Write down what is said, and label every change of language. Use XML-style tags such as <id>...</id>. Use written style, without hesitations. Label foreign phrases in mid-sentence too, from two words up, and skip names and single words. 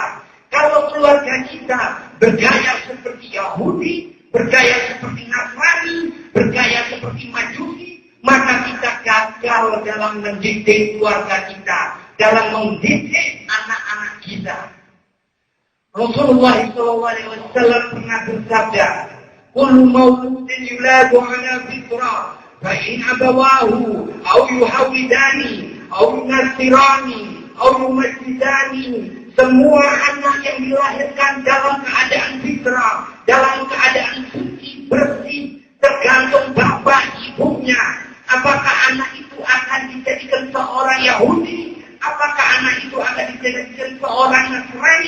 <id>Kalau keluarga kita bergaya seperti Yahudi, bergaya seperti Nasrani, bergaya seperti Majusi, maka kita gagal dalam mendidik keluarga kita, dalam mendidik anak-anak kita. Rasulullah SAW pernah bersabda,</id> <ar>"كل مولود يولد على الفطرة فإن أبواه أو يهودانه أو ينصرانه أو يمجسانه."</ar> <id>Semua anak yang dilahirkan dalam keadaan fitrah, dalam keadaan suci, bersih, tergantung bapak ibunya. Apakah anak itu akan dijadikan seorang Yahudi? Apakah anak itu akan dijadikan seorang Nasrani?</id>